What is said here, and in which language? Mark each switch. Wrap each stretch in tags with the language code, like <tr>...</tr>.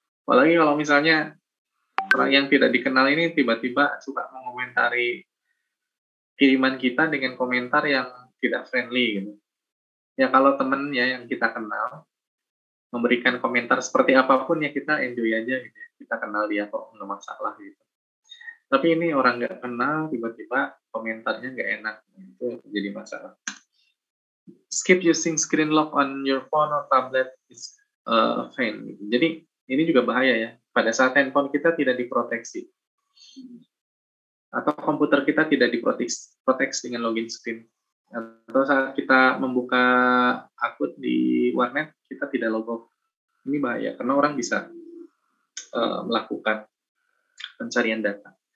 <id>Apalagi kalau misalnya orang yang tidak dikenal ini tiba-tiba suka mengomentari kiriman kita dengan komentar yang tidak friendly gitu. Ya kalau temennya yang kita kenal memberikan komentar seperti apapun ya kita enjoy aja gitu ya. Kita kenal dia kok nggak masalah gitu. Tapi ini orang nggak kenal tiba-tiba komentarnya nggak enak, itu jadi masalah.</id> <en>Skip using screen lock on your phone or tablet is fine.</en> <id>Gitu. Jadi ini juga bahaya ya. Pada saat handphone kita tidak diproteksi atau komputer kita tidak diproteksi dengan login screen, atau saat kita membuka akun di warnet kita tidak logout, ini bahaya karena orang bisa melakukan pencarian data.</id>